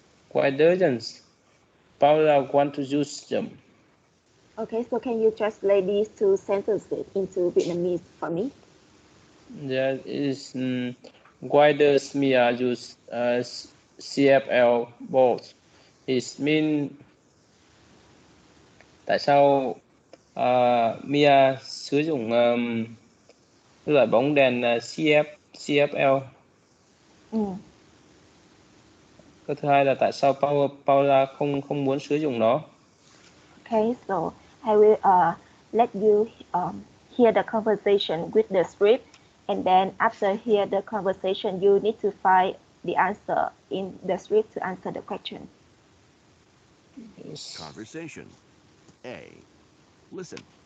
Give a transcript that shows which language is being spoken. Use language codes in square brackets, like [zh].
[en] Why doesn't Paula want to use them? Okay, so can you translate these two sentences into Vietnamese for me? There is why does Mia use CFL both? It mean [vi] tại sao Mia sử dụng loại bóng đèn CFL? Ừ. Cái thứ hai là tại sao Paula không muốn sử dụng nó? [en] Okay, so I will let you hear the conversation with the script, and then after hear the conversation, you need to find the answer in the script to answer the question. Conversation. A. Listen.